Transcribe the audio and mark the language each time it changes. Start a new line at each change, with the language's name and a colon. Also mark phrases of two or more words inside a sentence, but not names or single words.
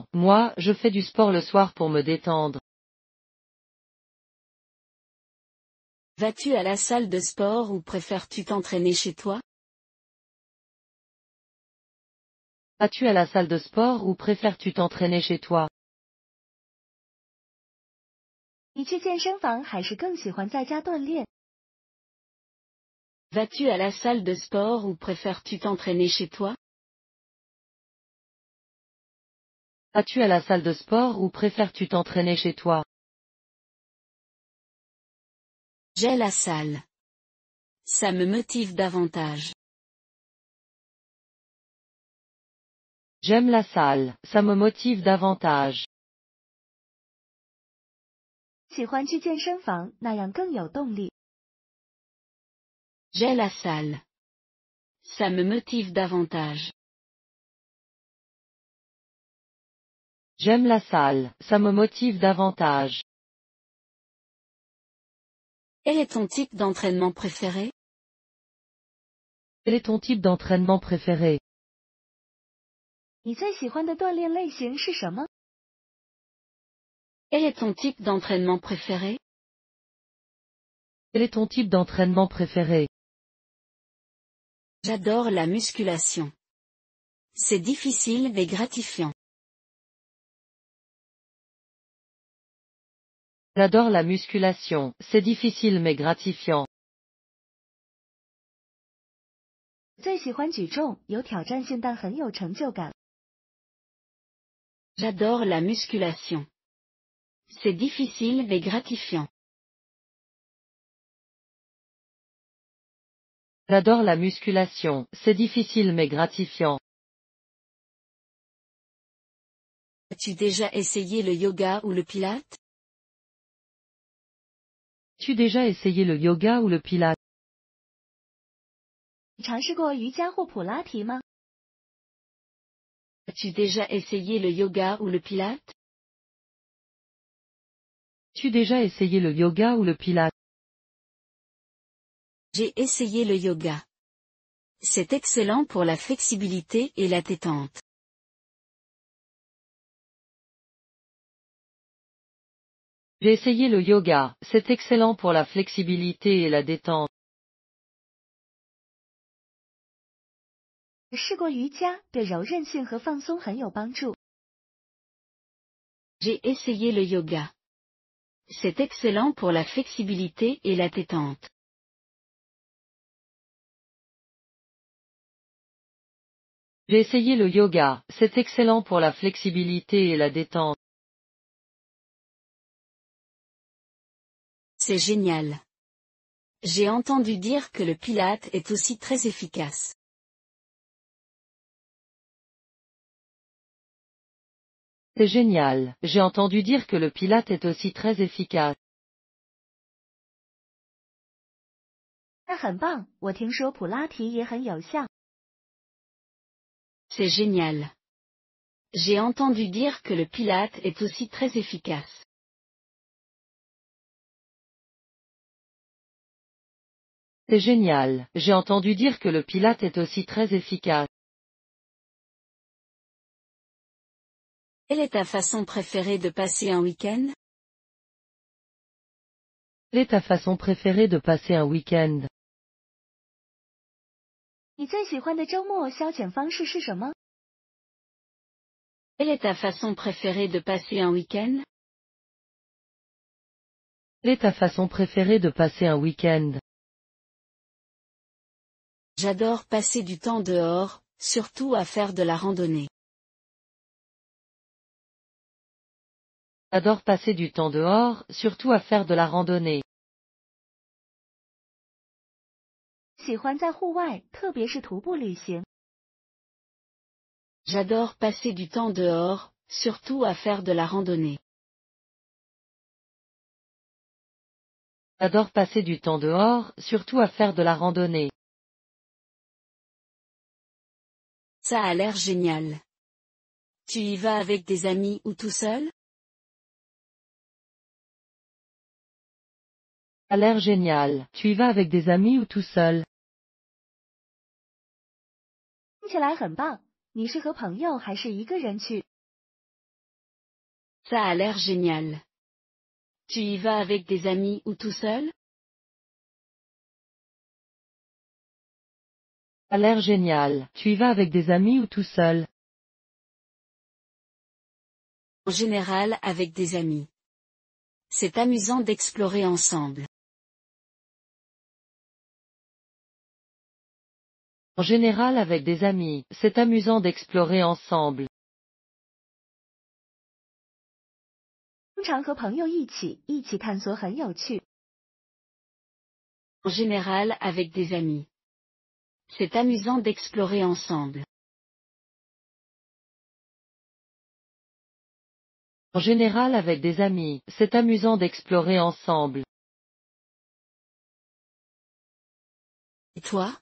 French: Moi, je fais du sport le soir pour me détendre. Vas-tu à la salle de sport ou préfères-tu t'entraîner chez toi? Vas-tu à la salle de sport ou préfères-tu t'entraîner chez toi?
Chinese: 你去健身房还是更喜欢在家锻炼？
French: Vas-tu à la salle de sport ou préfères-tu t'entraîner chez toi? Vas-tu à la salle de sport ou préfères-tu t'entraîner chez toi? J'ai la salle. Ça me motive davantage. J'aime la salle, ça me motive davantage.
Chinese: 喜欢去健身房，那样更有动力。
French: J'ai la salle. Ça me motive davantage. J'aime la salle, ça me motive davantage. Quel est ton type d'entraînement préféré? Quel est ton type d'entraînement préféré?
Chinese: 你最喜欢的锻炼类型是什么？
French: Quel est ton type d'entraînement préféré? Quel est ton type d'entraînement préféré? J'adore la musculation. C'est difficile mais gratifiant. J'adore la musculation, c'est difficile mais gratifiant.
Chinese: 最喜欢举重，有挑战性但很有成就感。
French: J'adore la musculation. C'est difficile mais gratifiant. J'adore la musculation, c'est difficile mais gratifiant. As-tu déjà essayé le yoga ou le pilate? As-tu déjà essayé le yoga ou le pilate?
Chinese: 你尝试过瑜伽或普拉提吗？
French: As-tu déjà essayé le yoga ou le pilate? As-tu déjà essayé le yoga ou le pilate? J'ai essayé le yoga. C'est excellent pour la flexibilité et la détente. J'ai essayé le yoga, c'est excellent pour la flexibilité et la détente.
Chinese: 试过瑜伽，对柔韧性和放松很有帮助。
French: J'ai essayé le yoga. C'est excellent pour la flexibilité et la détente. J'ai essayé le yoga, c'est excellent pour la flexibilité et la détente. C'est génial. J'ai entendu dire que le pilate est aussi très efficace. C'est génial, j'ai entendu dire que le pilate est aussi très efficace.
Chinese: 那很棒，我听说普拉提也很有效。
French: C'est génial. J'ai entendu dire que le Pilate est aussi très efficace. C'est génial. J'ai entendu dire que le Pilate est aussi très efficace. Quelle est ta façon préférée de passer un week-end? Quelle est ta façon préférée de passer un week-end?
Chinese: 你最喜欢的周末消遣方式是什么？
French: Quelle est ta façon préférée de passer un week-end? Quelle est ta façon préférée de passer un week-end? J'adore passer du temps dehors, surtout à faire de la randonnée. J'adore passer du temps dehors, surtout à faire de la randonnée.
Chinese: 喜欢在户外，特别是徒步旅行。
French: J'adore passer du temps dehors, surtout à faire de la randonnée. J'adore passer du temps dehors, surtout à faire de la randonnée. Ça a l'air génial. Tu y vas avec des amis ou tout seul? Ça a l'air génial. Tu y vas avec des amis ou tout seul?
Chinese: 听起来很棒。你是和朋友还是一个人去？
French: Ça a l'air génial. Tu y vas avec des amis ou tout seul? Ça a l'air génial. Tu y vas avec des amis ou tout seul? En général avec des amis. C'est amusant d'explorer ensemble. En général avec des amis, c'est amusant d'explorer ensemble.
Chinese: 通常和朋友一起探索很有趣。
French: En général avec des amis. C'est amusant d'explorer ensemble. En général avec des amis, c'est amusant d'explorer ensemble. Et toi?